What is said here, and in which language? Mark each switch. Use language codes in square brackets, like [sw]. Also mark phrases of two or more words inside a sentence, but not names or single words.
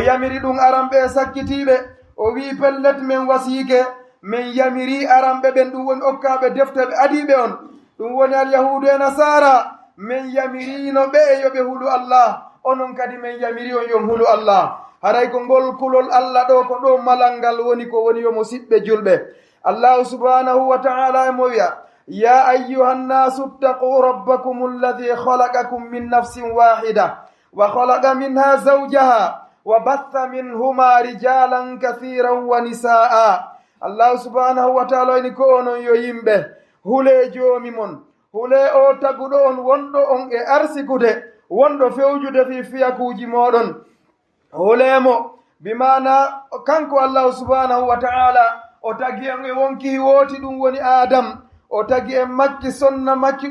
[ff] yamiri ɗum aranɓe sakkitiiɓe o wi pellet men wasiyike min yamiri aranɓe ɓen ɗum woni okkaaɓe defte ɓe adiiɓe on ɗum woni alyahudu e nasara min yamirino ɓe e yoɓe hulu allah onon kadi min yamiri on yon hulu allah haray ko ngol kulol allah ɗo ko ɗo malal ngal woni ko woni yomo siɓɓe julɓe [ar] الله سبحانه وتعالى [ff] emo wiya [ar] يا أيها الناس اتقوا ربكم الذي خلقكم من نفس واحدة وخلق منها زوجها وبث منهما رجالا كثيرا ونساء الله سبحانه وتعالى [ff] ini ko onon yo yimɓe hule joomi mon hule o taguɗo on wonɗo on e arsikude wonɗo fewjude fi fiyakuji moɗon hulemo bimana kanko [ar] الله سبحانه وتعالى [ff] o tagi en e wonki wooti ɗum woni adam o tagi en makki sonna makki